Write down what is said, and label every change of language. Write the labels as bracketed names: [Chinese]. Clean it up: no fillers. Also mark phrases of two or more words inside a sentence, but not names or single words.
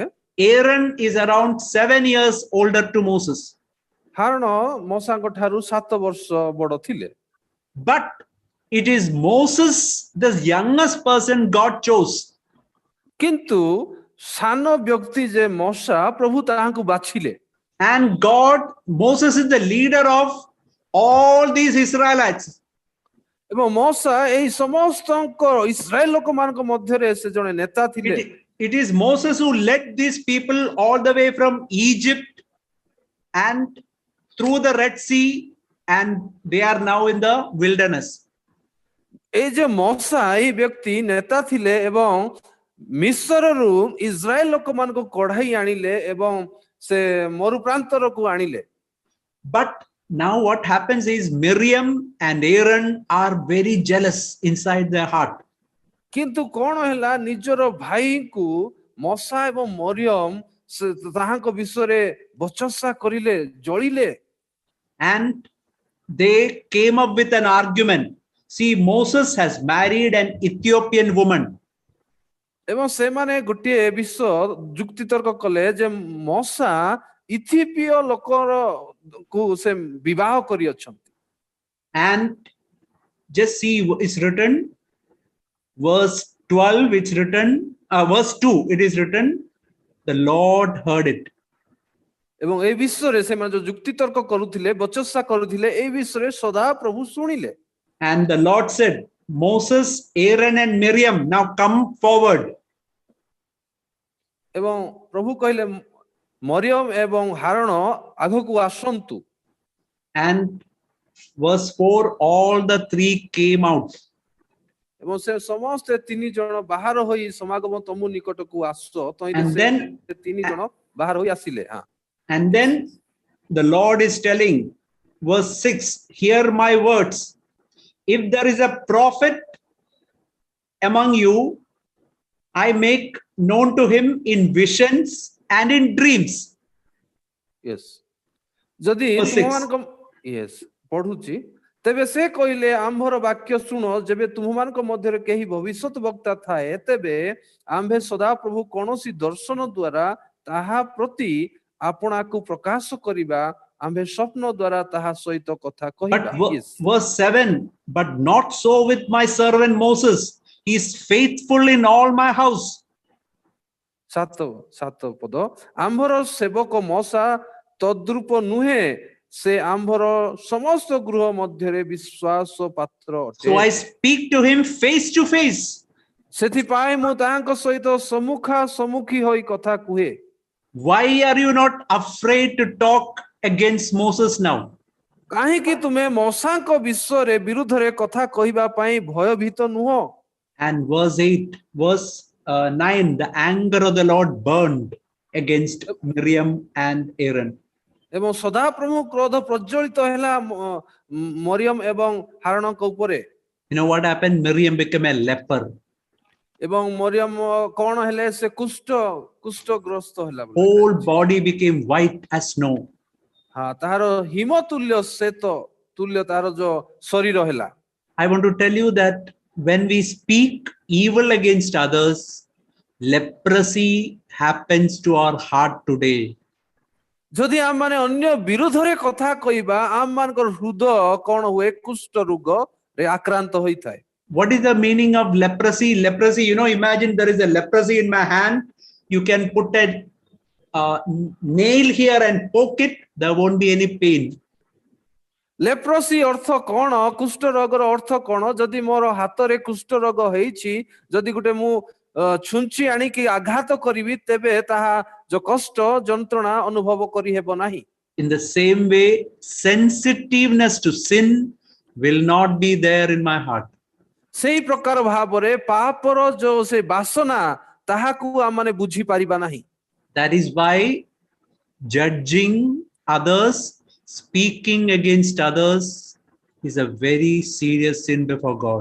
[English] Aaron is around 7 years older to Moses. [Odia] ହାରଣ ମଶାଙ୍କ ଠାରୁ 7 ବର୍ଷ ବଡ ଥିଲେ। [English] But it is Moses, the youngest person God chose. [Odia] କିନ୍ତୁ ସାନ ବ୍ୟକ୍ତି ଯେ ମଶା ପ୍ରଭୁ ତାହାଙ୍କୁ ବାଛିଲେ। [English] And Moses is the leader of all these Israelites. [Odia] ଏବଂ ମଶା ଏହି ସମସ୍ତଙ୍କ ଇସ୍ରାଏଲ ଲୋକମାନଙ୍କ ମଧ୍ୟରେ ସେ ଜଣେ ନେତା ଥିଲେ। [English] It is Moses who led these people all the way from Egypt and through the Red Sea, and they are now in the wilderness. [Odia] ଏଇ ଯେ ମଶା ଏହି ବ୍ୟକ୍ତି ନେତା ଥିଲେ ଏବଂ ମିଶ୍ରରୁ ଇସ୍ରାଏଲ ଲୋକମାନଙ୍କୁ କଢାଇ ଆଣିଲେ ଏବଂ ସେ ମରୁପ୍ରାନ୍ତରକୁ ଆଣିଲେ। [English] But now what happens is Miriam and Aaron are very jealous inside their heart. [Odia] କିନ୍ତୁ କଣ ହେଲା, ନିଜର ଭାଇଙ୍କୁ ମଶା ଏବଂ ମରିୟମ ତାହାଙ୍କ ବିଷୟରେ ବଚସା କରିଲେ, ଜଳିଲେ। [English] And they came up with an argument. See, Moses has married an Ethiopian woman. [Odia] ଏବଂ ସେମାନେ ଗୋଟିଏ ବିଷୟ ଯୁକ୍ତିତର୍କ କଲେ ଯେ ମଶା ଇଥିଓପିୟ ଲୋକକୁ ସେ ବିବାହ କରିଅଛନ୍ତି। [English] And just see, it's written, verse 12, it's written, verse 2, it is written, the Lord heard it. [Odia] ଏବଂ এই ବିଷୟରେ ସେମାନେ ଯୋଉ ଯୁକ୍ତିତର୍କ କରୁଥିଲେ, ବଚସା କରୁଥିଲେ, এই ବିଷୟରେ ସଦା ପ୍ରଭୁ ଶୁଣିଲେ। [English] And the Lord said, Moses, Aaron and Miriam, now come forward. [Odia] ଏବଂ ପ୍ରଭୁ କହିଲେ ମରିୟମ ଏବଂ ହାରଣ ଆଗକୁ ଆସନ୍ତୁ। [English] And verse 4, all the three came out. [Odia] ଏବଂ ସେ ସମସ୍ତେ ତିନି ଜଣ ବାହାର ହୋଇ ସମାଗମ ତମ୍ବୁ ନିକଟକୁ ଆସ। [English] And then, [Odia] ତିନି ଜଣ ବାହାର ହୋଇ ଆସିଲେ। [English] and then the Lord is telling, verse 6, hear my words. If there is a prophet among you, I make known to him in visions and in dreams. Yes. [Odia] ଯଦି ତୁମମାନଙ୍କ yes ପଢୁଛି, ତେବେ ସେ କହିଲେ ଆମ୍ଭର ବାକ୍ୟ ଶୁଣ, ଯେବେ ତୁମମାନଙ୍କ ମଧ୍ୟରେ କେହି ଭବିଷ୍ୟତ ବକ୍ତା ଥାଏ, ତେବେ ଆମ୍ଭେ ସଦାପ୍ରଭୁ କୌଣସି ଦର୍ଶନ ଦ୍ୱାରା ତାହା ପ୍ରତି ଆପଣାକୁ ପ୍ରକାଶ କରିବା, ଆମ୍ଭେ ସ୍ୱପ୍ନ ଦ୍ୱାରା ତାହା ସହିତ କଥା କହିବା। [English] Verse 7, but not so with my servant Moses. He is faithful in all my house. [Odia] ସାତ ପଦ, ଆମ୍ଭର ସେବକ ମଶା ତଦ୍ରୂପ ନୁହେଁ, ସେ ଆମ୍ଭର ସମସ୍ତ ଗୃହ ମଧ୍ୟରେ ବିଶ୍ୱାସ ପାତ୍ର ଅଟେ। [English] So I speak to him face to face. [Odia] ସେଥିପାଇଁ ମୁଁ ତାହାଙ୍କ ସହିତ ସମ୍ମୁଖା ସମ୍ମୁଖୀ ହୋଇ କଥା କୁହେ। [English] Why are you not afraid to talk against Moses now? [Odia] କାହିଁକି ତୁମେ ମଶାଙ୍କ ବିଷୟରେ ବିରୁଦ୍ଧରେ କଥା କହିବା ପାଇଁ ଭୟଭୀତ ନୁହଁ? [English] And verse 9, the anger of the Lord burned against Miriam and Aaron. [Odia] ଏବଂ ସଦାପ୍ରଭୁ କ୍ରୋଧ ପ୍ରଜ୍ୱଳିତ ହେଲା ମରିୟମ ଏବଂ ହାରଣଙ୍କ ଉପରେ। [English] You know what happened? Miriam became a leper. [Odia] ଏବଂ ମରିୟମ କଣ ହେଲେ, ସେ କୁଷ୍ଠଗ୍ରସ୍ତ ହେଲା। [English] Whole body became white as snow. [Odia] ତାହାର ହିମ ତୁଲ୍ୟ ଶ୍ଵେତ ତୁଲ୍ୟ ତାର ଯୋଉ ଶରୀର ହେଲା। [English] I want to tell you that when we speak evil against others, leprosy happens to our heart today. [Odia] ଯଦି ଆମମାନେ ଅନ୍ୟ ବିରୁଦ୍ଧରେ କଥା କହିବା, ଆମମାନଙ୍କର ହୃଦୟ କଣ ହୁଏ, କୁଷ୍ଠ ରୋଗରେ ଆକ୍ରାନ୍ତ ହୋଇଥାଏ। [English] What is the meaning of leprosy? Leprosy, imagine there is a leprosy in my hand. You can put a nail here and poke it. There won't be any pain. [Odia] ଲେପ୍ରୋସି ଅର୍ଥ କଣ, କୁଷ୍ଠ ରୋଗର ଅର୍ଥ କଣ? ଯଦି ମୋର ହାତରେ କୁଷ୍ଠ ରୋଗ ହେଇଛି, ଯଦି ଗୋଟେ ମୁଁ ଛୁଞ୍ଚି ଆଣିକି ଆଘାତ କରିବି, ତେବେ ତାହା ଯୋଉ କଷ୍ଟ ଯନ୍ତ୍ରଣା ଅନୁଭବ କରିହେବ ନାହିଁ। [English] In the same way, sensitiveness to sin will not be there in my heart. [Odia] ସେଇ ପ୍ରକାର ଭାବରେ ପାପର ଯୋଉ ସେ ବାସନା, ତାହାକୁ ଆମମାନେ ବୁଝି ପାରିବା ନାହିଁ। [English] That is why judging others, speaking against others is a very serious sin before God.